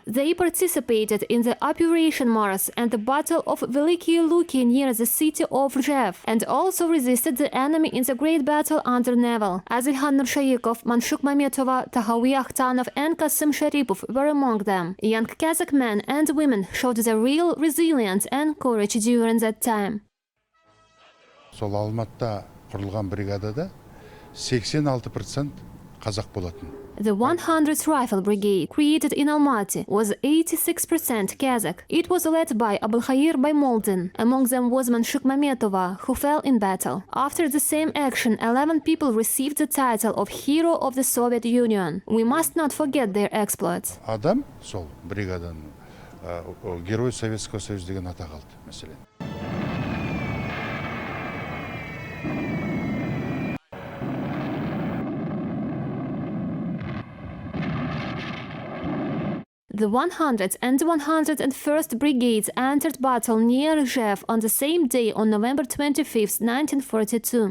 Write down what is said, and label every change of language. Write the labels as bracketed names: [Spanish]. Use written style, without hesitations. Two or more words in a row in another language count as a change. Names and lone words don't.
[English] They participated in the Operation Mars and the Battle of Veliki Luki near the city of Rjev, and also resisted the enemy in the Great Battle under Nevel. Azilhan Nurshayikov, Manshuk Mametova, Tahawi Akhtanov and Kasim Sharipov were among them. Young Kazakh men and women showed their real resilience and courage during that time. [Kazakh] Сол Алматыда құрылған бригадада 86% қазақ болатын. [English] The 100th Rifle Brigade, created in Almaty, was 86% Kazakh. It was led by Abulkhair Baymoldin. Among them was Manshuk Mametova, who fell in battle. After the same action, 11 people received the title of Hero of the Soviet Union. We must not forget their exploits. [Kazakh] Адам сол бригаданың [Russian] Герой Советского Союза [Kazakh] деген атақ алды, мәселен. [English] The 100th and 101st Brigades entered battle near Rjev on the same day on November 25, 1942.